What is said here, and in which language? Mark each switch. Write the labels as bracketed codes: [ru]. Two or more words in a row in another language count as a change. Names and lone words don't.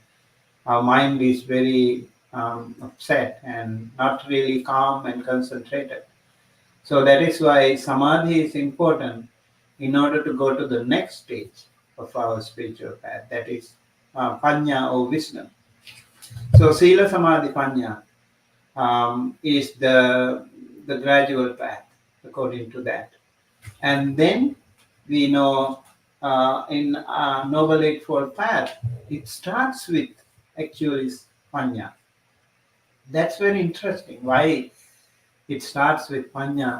[en] Our mind is very upset and not really calm and concentrated. So that is why samadhi is important in order to go to the next stage of our spiritual path, that is panya or wisdom. So [pi] sila samadhi panya [en] is the gradual path according to that. And then we know in Noble Eightfold Path, it starts with actually panya. That's very interesting. Why it starts with panya?